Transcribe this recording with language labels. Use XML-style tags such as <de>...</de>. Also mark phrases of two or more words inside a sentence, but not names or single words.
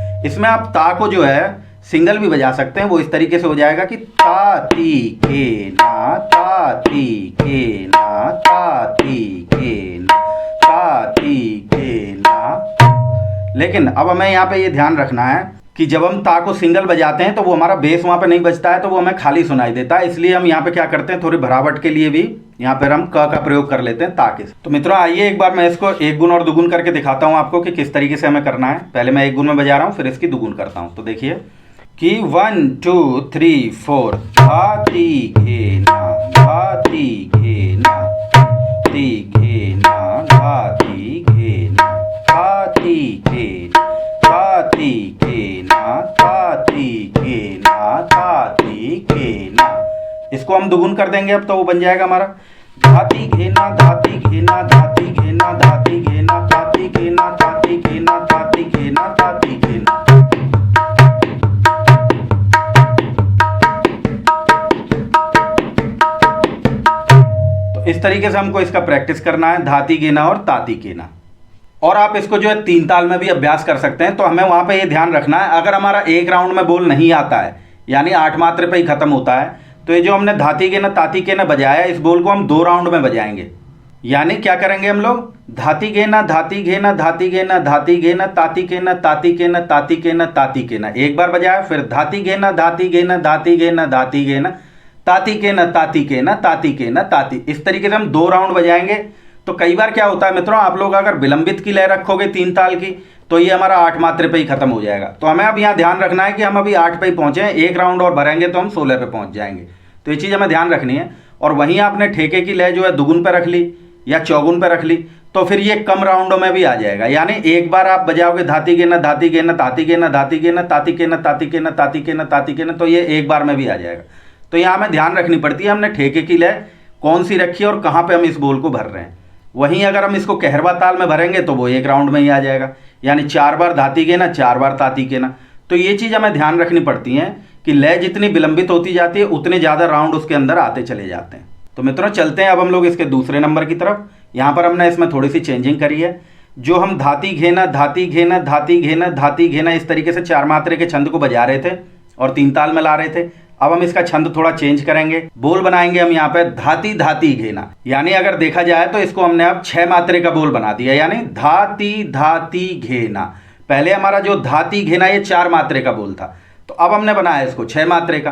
<hi>इसमें आप ता को जो है सिंगल भी बजा सकते हैं। वो इस तरीके से हो जाएगा कि ता ती के ना, ता ती के ना, ता ती के ना, ता ती के ना। लेकिन अब हमें यहाँ पे ये ध्यान रखना है कि जब हम ता को सिंगल बजाते हैं तो वो हमारा बेस वहाँ पे नहीं बजता है, तो वो हमें खाली सुनाई देता है। इसलिए हम यहाँ पे क्या करते हैं, थोड़ी भरावट के लिए भी यहाँ पर हम क का प्रयोग कर लेते हैं ता के। तो मित्रों आइए एक बार मैं इसको एक गुण और दुगुन करके दिखाता हूँ आपको कि किस तरीके से हमें करना है। पहले मैं एक गुण में बजा रहा हूँ, फिर इसकी दुगुन करता हूँ। तो देखिए कि 1 2 3 4 धाती घेना, धाती घेना, ती घेना, धाती घेना, धाती घेना, धाती घेना, धाती घेना, धाती घेना। इसको हम दुगुन कर देंगे अब, तो वो बन जाएगा हमारा धाती घेना, धाती घेना, धाती घेना, धाती घेना, धाती घेना, धाती घेना, धाती घेना, धाती घेना। तो इस तरीके से हमको इसका प्रैक्टिस करना है, धाती घेना और ताती घेना। और आप इसको जो है 3 ताल में भी अभ्यास कर सकते हैं। तो हमें वहां पे ये ध्यान रखना है, अगर हमारा एक राउंड में बोल नहीं आता है, यानी 8 मात्रे पे ही खत्म होता है, तो ये जो हमने धाती घेना ताती घेना बजाया, इस बोल को हम 2 राउंड में बजाएंगे। यानी क्या करेंगे हम लोग, धाती घेना, धाती घेना, धाती घेना, धाती घेना, ताती घेना, ताती घेना, ताती घेना, ताती घेना, एक बार बजाया, फिर धाती घेना, धाती घेना, धाती घेना, धाती घेना, ताती घेना, ताती घेना, ताती घेना, ताती। इस तरीके से हम 2 राउंड बजाएंगे। तो कई बार क्या होता है मित्रों, आप लोग अगर विलंबित की लय रखोगे 3 ताल की, तो ये हमारा 8 मात्रे पे ही खत्म हो जाएगा। तो हमें अब यहाँ ध्यान रखना है कि हम अभी 8 पे ही पहुंचे हैं, एक राउंड और भरेंगे तो हम 16 पे पहुंच जाएंगे। तो ये चीज़ हमें ध्यान रखनी है। और वहीं आपने ठेके की लय जो है दुगुन पे रख ली या चौगुन पे रख ली, तो फिर ये कम राउंडों में भी आ जाएगा। यानी एक बार आप बजाओगे धाती घेना, धाती घेना, धाती घेना, धाती घेना, ताती घेना, ताती घेना, ताती घेना, ताती घेना, तो ये एक बार में भी आ जाएगा। तो यहाँ हमें ध्यान रखनी पड़ती है, हमने ठेके की लय कौन सी रखी है और कहाँ पे हम इस बोल को भर रहे हैं। वहीं अगर हम इसको कहरवा ताल में भरेंगे तो वो एक राउंड में ही आ जाएगा, यानी 4 बार धाती घेना, 4 बार ताती घेना। तो ये चीज़ हमें ध्यान रखनी पड़ती है कि लय जितनी विलंबित होती जाती है उतने ज़्यादा राउंड उसके अंदर आते चले जाते हैं। तो मित्रों चलते हैं अब हम लोग इसके दूसरे नंबर की तरफ। यहाँ पर हमने इसमें थोड़ी सी चेंजिंग करी है। जो हम धाती घेना, धाती घेना, धाती घेना, धाती घेना इस तरीके से 4 मात्रे के छंद को बजा रहे थे और 3 ताल में ला रहे थे, अब हम इसका छंद थोड़ा चेंज करेंगे। बोल बनाएंगे हम यहाँ पे धाती धाती घेना, यानी अगर देखा जाए तो इसको हमने अब 6 मात्रे का बोल बना दिया, यानी धाती धाती घेना। पहले हमारा जो धाती घेना ये 4 मात्रे का बोल था, तो अब हमने बनाया इसको 6 मात्रे का।</hi>